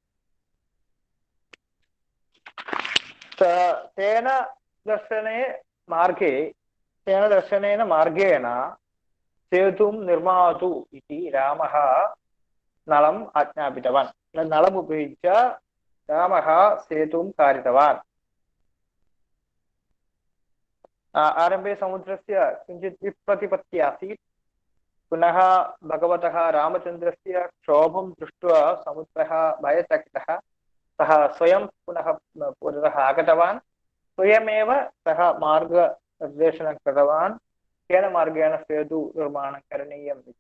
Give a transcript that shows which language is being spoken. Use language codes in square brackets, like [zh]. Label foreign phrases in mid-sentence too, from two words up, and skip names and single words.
[sa] തേന ദർശനേന മാർഗേണ സേതും നിർമാതു ഇതി രാമഃ നളം ആജ്ഞാപിതവാൻ. നളം ഉപയോഗിച്ച രാമഃ സേതും കാരിതവാൻ. ആരംഭे സമുദ്രस्य किञ्चित् विप्रतिपत्ति आसीत्. पुनः भगवतः रामचन्द्रस्य क्षोभं दृष्ट्वा समुद्रः भयचकितः. सः स्वयं पुनः पुरतः आगतवान्. स्वयमेव सः मार्गनिर्देशनं कृतवान्, केन मार्गेण सेतु निर्माणं करणीयम् इति.